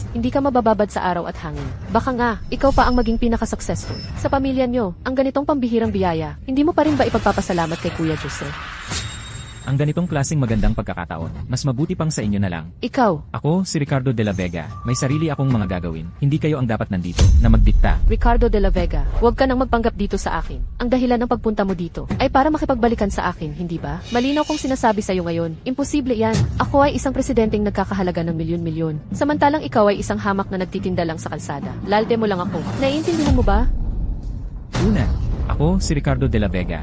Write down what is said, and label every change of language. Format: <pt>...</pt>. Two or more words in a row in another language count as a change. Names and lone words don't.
<tl>Hindi ka mabababad sa araw at hangin. Baka nga, ikaw pa ang maging pinaka-successful. Sa pamilya nyo, ang ganitong pambihirang biyaya, hindi mo pa rin ba ipagpapasalamat kay Kuya Jose? Ang ganitong klaseng magandang pagkakataon, mas mabuti pang sa inyo na lang. Ikaw, Ako, si Ricardo de la Vega, may sarili akong mga gagawin. Hindi kayo ang dapat nandito, na magdikta. Ricardo de la Vega, huwag ka nang magpanggap dito sa akin. Ang dahilan ng pagpunta mo dito ay para makipagbalikan sa akin, hindi ba? Malinaw kong sinasabi sa'yo ngayon, imposible yan. Ako ay isang presidenteng nagkakahalaga ng milyon-milyon. Samantalang ikaw ay isang hamak na nagtitinda lang sa kalsada. Lalde mo lang ako. Naiintindihan mo ba? Una, ako, si Ricardo de la Vega.</tl>